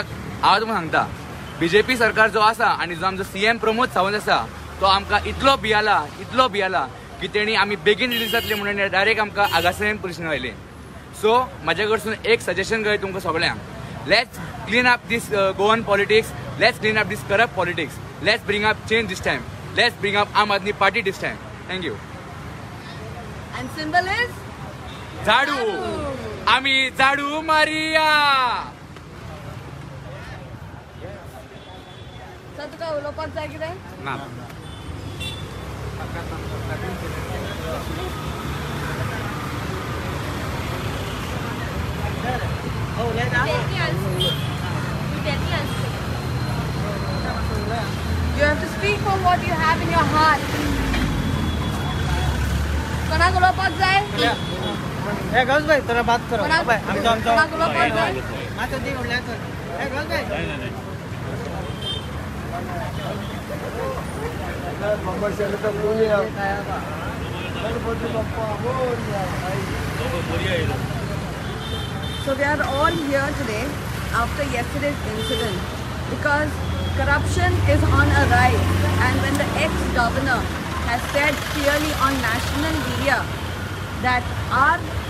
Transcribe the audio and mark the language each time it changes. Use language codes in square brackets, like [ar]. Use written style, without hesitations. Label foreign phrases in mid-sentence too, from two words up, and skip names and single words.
[kok] हांव तुमकां सांगता, BJP सरकार जो आसा आनी जो आमचो CM प्रमोद सावंत आसा तो आमकां इतलो भियाला की तेणी आमी बेगीन रिलीज जातले म्हणून डायरेक्ट आमकां आगासायम पुलीस स्टेशन आयले. सो म्हाजे कडसून एक सजेशन करूं तुमकां सगळ्यांक. [en] Let's clean up this Goan politics. Let's clean up this corrupt politics. Let's bring up change this time. Let's bring up Aam Aadmi Party this time. Thank you. And symbol is? [kok] Jadu. Ami Jadu Maria. [en] Sir, [kok] तुका उलोवपाक जाय कितें? ना. [en] You have to speak from what you have in your heart. [kok] कोणाक उलोवपाक जाय? [hi] हे गज भाई तोरा बात करो. [kok] कोणाक उलोवपाक जाय? मातसो दी उडल्या कर. हे गज भाई. [en] So we are all here today after yesterday's incident because corruption is on a rise, and when the ex-governor has said clearly on national media that our